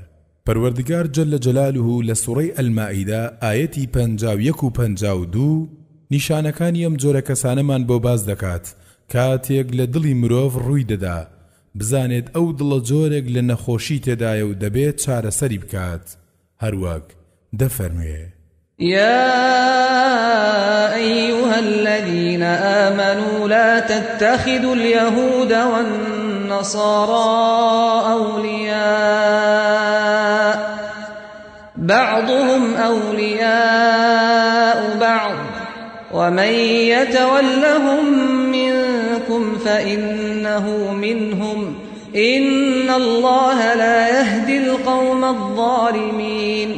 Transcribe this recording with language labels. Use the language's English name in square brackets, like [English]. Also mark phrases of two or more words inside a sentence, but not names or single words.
[Central Kurdish] پەروەردگار [Arabic] جەلە جەلالوه [Central Kurdish] لە سوورەی ئەلمائیدە ئاەتی 51 و 52 نیشانەکانی ئەم جۆرە کەسانەمان بۆ باز دەکات کاتێک لە دڵی مرۆڤ ڕووی دەدا بزانێت ئەو دڵە جۆرێک لە نەخۆشی تێدایە و دەبێت چارەسەری بکات. هەروەک دەفەرموێ: [Arabic] يا أيها الذين آمنوا لا تتخذوا اليهود والنصارى أولياء بعضهم أولياء بعض ومن يتولهم منكم فإنه منهم إن الله لا يهدي القوم الظالمين.